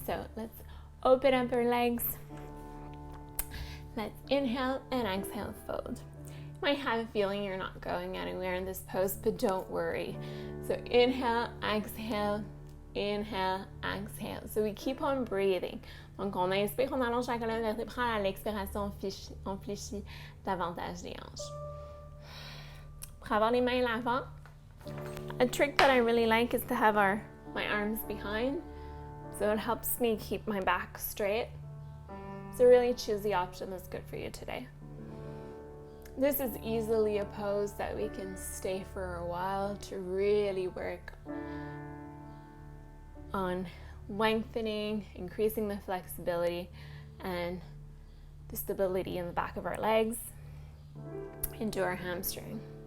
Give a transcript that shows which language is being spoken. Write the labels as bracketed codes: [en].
[en] So let's open up our legs. Let's inhale and exhale, fold. You might have a feeling you're not going anywhere in this pose, but don't worry. So inhale, exhale, exhale. So we keep on breathing. [fr] Donc on inspire, on allonge la colonne vertébrale. À l'expiration, on fléchit davantage les hanches. Pour avoir les mains l'avant, [en] a trick that I really like is to have my arms behind. So it helps me keep my back straight. So really choose the option that's good for you today. This is easily a pose that we can stay for a while to really work on lengthening, increasing the flexibility and the stability in the back of our legs into our hamstring.